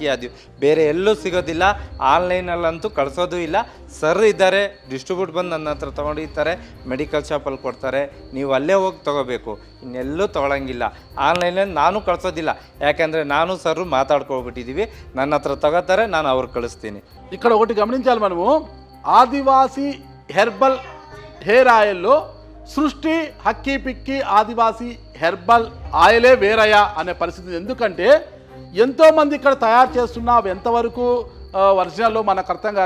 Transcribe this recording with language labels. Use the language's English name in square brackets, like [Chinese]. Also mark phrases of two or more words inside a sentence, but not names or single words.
[Kannada] ಅದು ಬೇರೆ ಎಲ್ಲೂ ಸಿಗೋದಿಲ್ಲ, ಆನ್ಲೈನಲ್ಲಂತೂ ಕಳಿಸೋದು ಇಲ್ಲ. ಸರ್ ಇದ್ದಾರೆ, ಡಿಸ್ಟ್ರಿಬ್ಯೂಟ್ ಬಂದು ನನ್ನ ಹತ್ರ ತೊಗೊಂಡಿರ್ತಾರೆ, [English] medical shop-alli [Kannada] ಕೊಡ್ತಾರೆ, ನೀವು ಅಲ್ಲೇ ಹೋಗಿ ತೊಗೋಬೇಕು, ಇನ್ನೆಲ್ಲೂ ತೊಗೊಳಂಗಿಲ್ಲ. ಆನ್ಲೈನಲ್ಲಿ ನಾನು ಕಳಿಸೋದಿಲ್ಲ, ಯಾಕೆಂದರೆ ನಾನು ಸರ್ ಮಾತಾಡ್ಕೊಬಿಟ್ಟಿದ್ದೀವಿ. ನನ್ನ ಹತ್ರ ತಗೋತಾರೆ, ನಾನು ಅವ್ರಿಗೆ ಕಳಿಸ್ತೀನಿ. [Telugu] ఇక్కడ ఒకటి గమనించాలి మనము, ఆదివాసీ [English] herbal hair oil-lo [Telugu] సృష్టి హక్కీ పిక్కి ఆదివాసీ [English] herbal oil-e [Telugu] వేరయ్యా అనే పరిస్థితి. ఎందుకంటే ఎంతోమంది ఇక్కడ తయారు చేస్తున్నా అవి ఎంతవరకు ఒరిజినల్లో మనకు అర్థం కాదు.